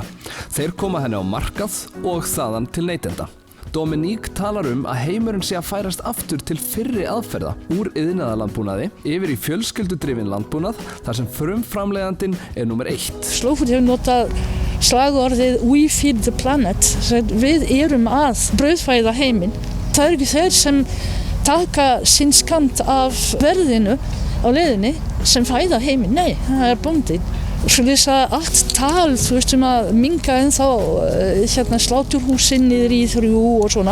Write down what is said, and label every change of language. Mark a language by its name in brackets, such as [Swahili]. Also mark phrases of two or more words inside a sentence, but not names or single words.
[Icelandic] Þeir koma henni á markað og þaðan til neytenda. Dominique talar að heimurinn sé að færast aftur til fyrri aðferða úr iðnaðarlandbúnaði yfir í fjölskyldudrifinn landbúnað þar sem frumframleiðandinn númer 1. Slow Food hefur notað slagorðið [English] We feed the planet. [Icelandic] Við erum að brauðfæða heiminn. Það ekki þeir sem taka sinn skammt af verðinu á leiðinni sem fæða heiminn. Nei, það bóndinn. Svoleiðis að allt tal, að minnka ennþá sláturhúsin niður í 3 og svona.